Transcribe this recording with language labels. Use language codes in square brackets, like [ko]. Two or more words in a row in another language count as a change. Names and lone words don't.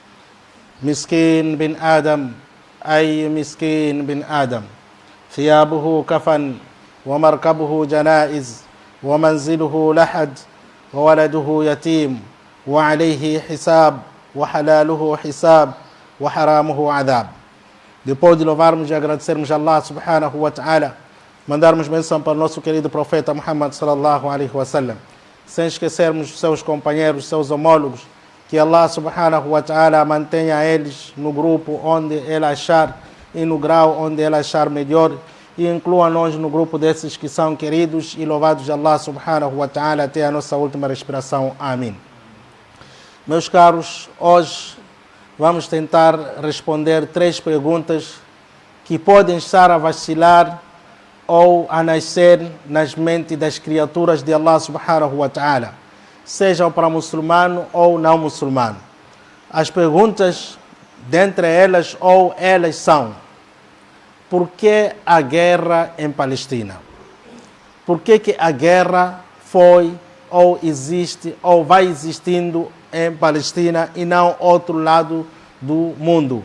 [ar] مسكين بن آدم أي مسكين بن آدم ثيابه كفن ومركبه جنائز ومنزله لحد وولده يتيم وعليه حساب وحلاله حساب وحرامه عذاب. [pt] Depois de louvarmos e agradecermos a [ar] الله سبحانه وتعالى, [pt] mandarmos bênção para o nosso querido profeta Muhammad [ar] صلى الله عليه وسلم, [pt] sem esquecermos os seus companheiros, seus homólogos, que [ar] الله سبحانه وتعالى [pt] mantenha eles no grupo onde ele achar e no grau onde ele achar melhor, e inclua nós no grupo desses que são queridos e louvados de [ar] الله سبحانه وتعالى [pt] até a nossa última respiração. Amém. Meus caros, hoje vamos tentar responder 3 perguntas que podem estar a vacilar ou a nascer nas mentes das criaturas de [ar] الله سبحانه وتعالى, [pt] sejam para muçulmano ou não muçulmano. As perguntas, dentre elas ou elas são: por que a guerra em Palestina? Por que a guerra foi ou existe ou vai existindo em Palestina e não outro lado do mundo?